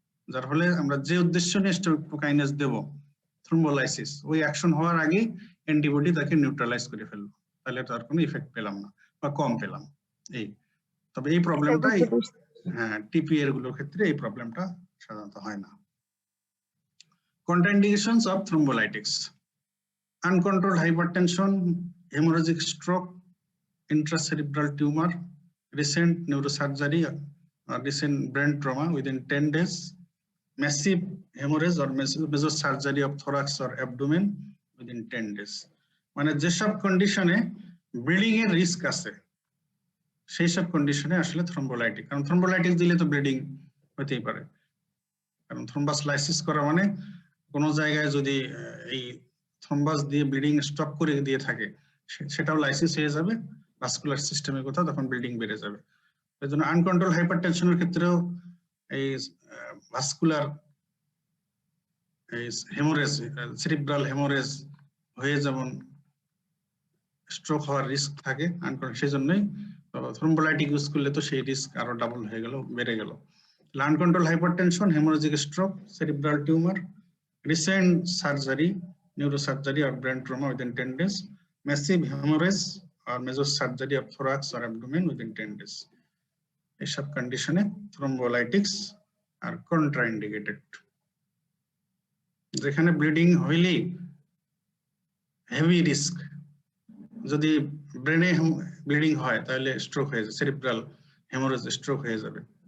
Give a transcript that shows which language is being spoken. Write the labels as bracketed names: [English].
[Bangla] যার ফলে আমরা যে উদ্দেশ্য নিয়ে স্ট্রেপ্টোকাইনেজ দেব, থ্রোম্বোলাইসিস, ওই অ্যাকশন হওয়ার আগে অ্যান্টিবডি তাকে নিউট্রালাইজ করে ফেলবে, তাহলে তার কোনো ইফেক্ট পেলাম না বা কম পেলাম। এই তবে এই প্রবলেমটা হ্যাঁ টিপি এর গুলোর ক্ষেত্রে এই প্রবলেমটা সাধারণত হয় না। [English] Contraindications of thrombolytics: uncontrolled hypertension, hemorrhagic stroke, intracerebral tumor, recent neurosurgery or recent brain trauma within 10 days, massive hemorrhage or mesosurgery of thorax or abdomen within 10 days. [Bangla] মানে যেসব কন্ডিশনে ব্লিডিং এর রিস্ক আছে সেই সব কন্ডিশনে আসলে থ্রোম্বোলাইটিক, কারণ থ্রোম্বোলাইটিস দিলে তো ব্লিডিং হতেই পারে, কারণ থ্রোম্বাস লাইসিস করা মানে কোনো জায়গায় যদি এই থ্রোম্বাস দিয়ে ব্লিডিং স্টপ করে দিয়ে থাকে সেটাও লাইসিস হয়ে যাবে ভাস্কুলার সিস্টেমের কোথাও, তখন ব্লিডিং বেড়ে যাবে। এই জন্য আনকন্ট্রোল হাইপারটেনশনের ক্ষেত্রেও এই ভাস্কুলার এই হেমোরেজ, সেরিব্রাল হেমোরেজ হয়ে যেমন স্ট্রোক হওয়ার রিস্ক থাকে আনকন্ট্রোল, সেই জন্যই থ্রোম্বোলাইটিক ইউজ করলে তো সেই রিস্ক আরো ডাবল হয়ে গেল, বেড়ে গেল। [English] Uncontrol hypertension, hemorrhagic stroke, cerebral tumor, recent surgery, neurosurgery or brain trauma within 10 days, massive hemorrhage or major surgery of thorax or abdomen within 10 days. [Bangla] এইসব কন্ডিশনে থ্রোম্বোলাইটিক্স আর কন্ট্রাইন্ডিকেটেড। যেখানে ব্লিডিং হইলেই হেভি রিস্ক, যদি ব্রেনে ব্লিডিং হয় তাহলে স্ট্রোক হয়ে যাবে, সেরিব্রাল হেমোরেজ স্ট্রোক হয়ে যাবে।